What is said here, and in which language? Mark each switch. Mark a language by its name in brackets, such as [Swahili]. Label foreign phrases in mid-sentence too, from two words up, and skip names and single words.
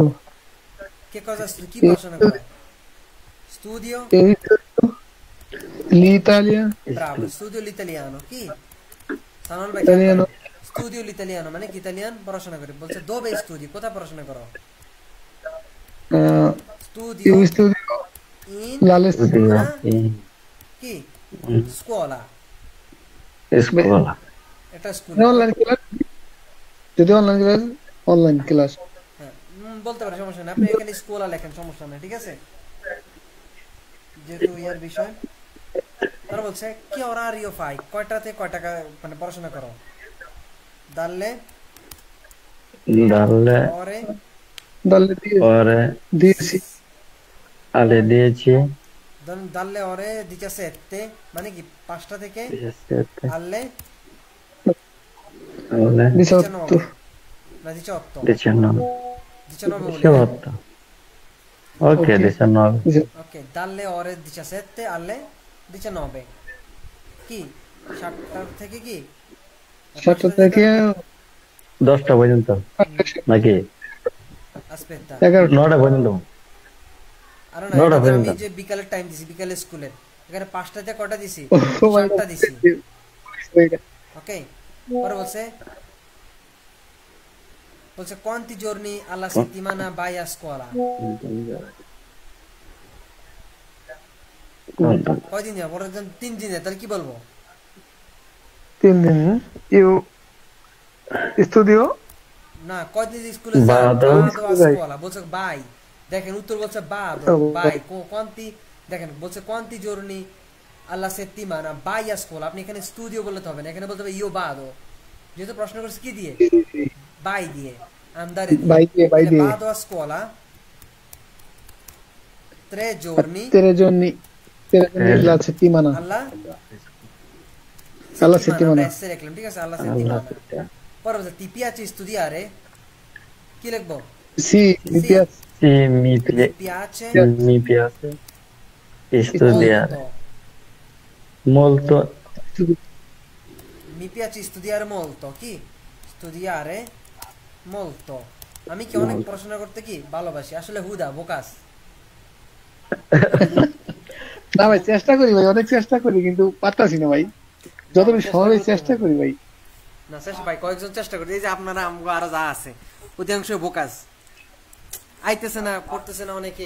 [Bangla] কে [Italian] cosa studi [Bangla] কি পড়াশোনা করো studio [Italian] l'Italia bravo studio l'italiano [Bangla] কি সানল ভাই [Italian] Italiano. studio l'italiano [Bangla] মানে কি ইতালিয়ান পড়াশোনা করে বলছে [Italian] dove studi [Bangla] কোথায় পড়াশোনা করো studio [Italian] io studio in l'allestimento studio in [Bangla] কি mm, [Italian] scuola scuola. [Bangla] এটা স্কুল [English] online class যদি online class [Bangla] হ্যাঁ বলতে পারে সমস্যা নেই আপনি এখানে স্কুলা লেখেন সমস্যা নেই ঠিক আছে যেহেতু ইয়ার বিষয় তারা বলছে কি [Italian] orario fai [Bangla] কয়টাতে কয় টাকা মানে পড়াশোনা করো dalle [Italian] Dalle ore dalle ore 10 alle 10, dalle ore 17 [Bangla] মানে কি 5টা থেকে [Italian] 17, alle alle 18 [Bangla] না 18 [Italian] 19, [Bangla] 19 বলি [Italian] 18. Ok, Ok. 19. ok dalle ore 17 alle 19 [Bangla] কি 7টা থেকে কি 7টা থেকে 10টা পর্যন্ত নাকি [Italian] aspetta [Bangla] 11টা 9টা পর্যন্ত আরে না নটা এটা তো আমি পর্যন্ত। যে বিকালের টাইম দিছি বিকালের স্কুলে এখানে 5টাতে কয়টা দিছি [English] Oh my [Bangla] 7টা [English] God. [Bangla] দিছি ওকে পরে বলছে [Italian] quanti giorni alla settimana vai a scuola [Bangla] কয়দিন যাব পরে 3 দিন তাহলে কি বলবো 3 দিন [Italian] io studio [Bangla] না কয়দিন স্কুলে [Italian] Vado. a scuola [Bangla] বলছে বাই দেখেন উত্তর বলছে বাদ Oh, বাই quanti দেখেন বলছে [Italian] quanti giorni alla settimana vai a scuola [Bangla] আপনি এখানে স্টুডিও বলতে হবে না এখানে বলতে হবে [Italian] io vado [Bangla] যেহেতু প্রশ্ন করছে কি দিয়ে বাই দিয়ে andare দিয়ে [Italian] Vai দিয়ে, vai [Bangla] তাহলে দিয়ে। [Italian] vado a scuola 3 giorni 3 giorni la settimana alla alla [Bangla] আমরা [Italian] settimana [Bangla] এসে রাখলাম ঠিক আছে alla [Italian] Alla settimana settimana. [Bangla] পরে বলছে [Italian] ti piace studiare [Bangla] কি লিখবো [Italian] sì mi Sì. piace Sì, mi piace mi piace studiare molto molto. mi piace studiare molto chi studiare molto [Bangla] আমি কি অনেক পড়াশোনা করতে কি ভালোবাসি আসলে হুদা বোকাস। না ভাই চেষ্টা করি ভাই, অনেক চেষ্টা করি কিন্তু পারতাছি না ভাই, না ভাই যতটুকু চেষ্টা সম্ভব করতে চেষ্টা হবে। করি ভাই। না চেষ্টা ভাই কয়েকজন চেষ্টা করতে, এই যে আপনারা আমগো আরো যা আছে অধিকাংশ বোকাস, আইতেছে না পড়তেছে না অনেকেই।